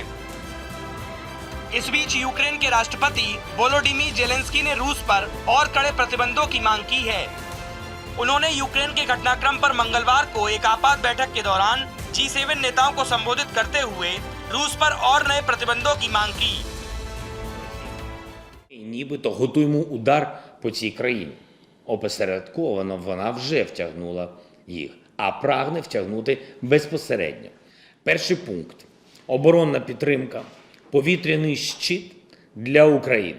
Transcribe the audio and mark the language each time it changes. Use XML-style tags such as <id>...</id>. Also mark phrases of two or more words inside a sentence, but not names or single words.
<hi>इस बीच यूक्रेन के राष्ट्रपति वोलोडिमीर जेलेंस्की ने रूस पर और कड़े प्रतिबंधों की मांग की है। उन्होंने यूक्रेन के घटनाक्रम पर मंगलवार को एक आपात बैठक के दौरान G7 नेताओं को संबोधित करते हुए रूस पर और नए प्रतिबंधों की मांग की।</hi> <uk>Нібито готуємо удар по цій країні. Опосередковано вона вже втягнула їх, а прагне втягнути безпосередньо. Перший пункт – оборонна підтримка, повітряний щит для України.</uk>